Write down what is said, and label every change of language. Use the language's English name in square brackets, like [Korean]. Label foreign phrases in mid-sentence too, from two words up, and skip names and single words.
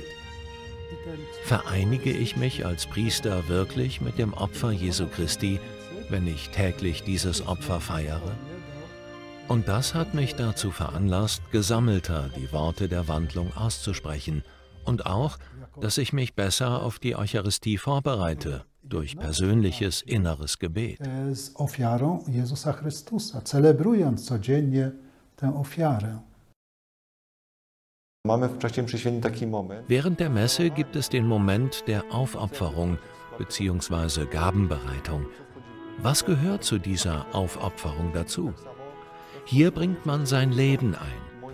[German] Vereinige ich mich als Priester wirklich mit dem Opfer Jesu Christi, wenn ich täglich dieses Opfer feiere? Und das hat mich dazu veranlasst, gesammelter die Worte der Wandlung auszusprechen und auch, dass ich mich besser auf die Eucharistie vorbereite, durch persönliches inneres Gebet. [Polish] Z ofiarą Jezusa Chrystusa, celebrując codziennie tę ofiarę. [German] Während der Messe gibt es den Moment der Aufopferung bzw. Gabenbereitung. Was gehört zu dieser Aufopferung dazu? Hier bringt man sein Leben ein.